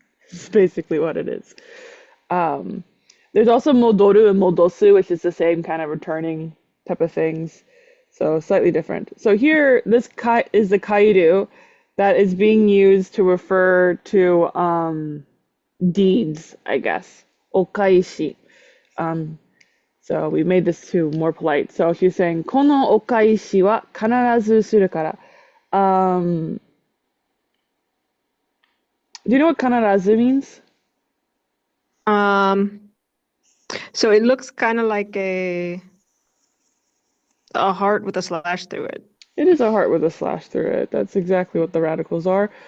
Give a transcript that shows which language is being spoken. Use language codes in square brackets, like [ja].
[en] It's basically what it is. Um, there's also modoru and modosu, which is the same kind of returning type of things. So slightly different. So here, this kai is the kairu that is being used to refer to deeds, I guess. Okaishi. Um, so we made this too more polite. So she's saying, [ja] このお返しは必ずするから. [en] Do you know what 必ず means? Um, so it looks kind of like a heart with a slash through it. It is a heart with a slash through it. That's exactly what the radicals are.